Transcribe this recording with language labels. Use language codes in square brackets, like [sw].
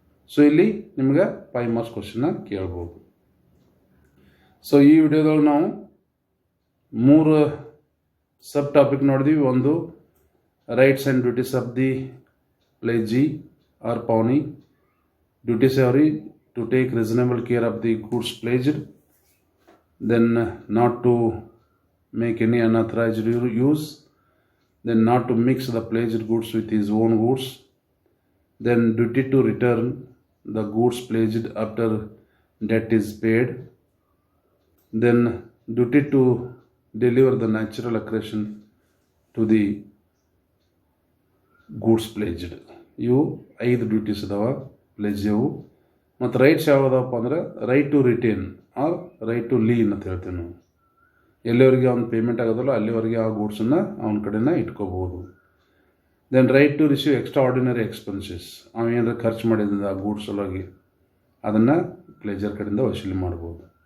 [kn] So ಇಲ್ಲಿ ನಿಮ್ಗೆ 5 marks ಕ್ವಶನ್ನ ಕೇಳ್ಬೋದು. ಸೊ ಈ ವಿಡಿಯೋದೊಳಗೆ ನಾವು 3 ಸಬ್ ಟಾಪಿಕ್ ನೋಡಿದ್ವಿ. [en] ಒಂದು, rights and duties of the pledgee or pawnee. [kn] Duties ಅವ್ರಿ [en] to take reasonable care of the goods pledged, then not to make any unauthorized use, then not to mix the pledged goods with his own goods, then duty to return the goods pledged after debt is paid, then duty to deliver the natural accretion to the goods pledged. [kn] ಇವು 5 duties ಅದಾವ pledge ಇವು. ಮತ್ತು rights ಯಾವುದಪ್ಪ ಅಂದ್ರೆ [en] right to retain or right to lien [kn] ಅಂತ ಹೇಳ್ತೀವಿ ನಾವು. ಎಲ್ಲಿವರೆಗೆ ಅವ್ನು ಪೇಮೆಂಟ್ ಆಗೋದಲ್ಲ ಅಲ್ಲಿವರೆಗೆ ಆ ಗೂಡ್ಸನ್ನು ಅವನ ಕಡೆನ ಇಟ್ಕೋಬೋದು. [en] then right to receive extraordinary expenses, [kn] ಅವ ಏನಾರ ಖರ್ಚು ಮಾಡಿದ ಆ ಗೂಡ್ಸ್ ಒಳಗೆ ಅದನ್ನು ಪ್ಲೇಜರ್ ಕಡೆಯಿಂದ ವಸೂಲಿ ಮಾಡ್ಬೋದು.